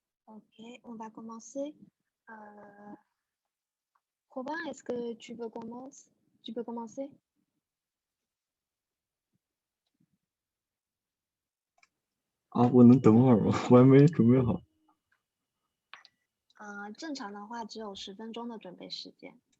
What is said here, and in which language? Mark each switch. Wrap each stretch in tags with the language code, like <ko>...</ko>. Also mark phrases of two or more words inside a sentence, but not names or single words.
<fr>Ok, on va commencer. Robin, est-ce que tu veux commencer? Tu peux commencer?</fr> <zh>啊，我能等会儿吗？我还没准备好。正常的话只有10分钟的准备时间。</zh>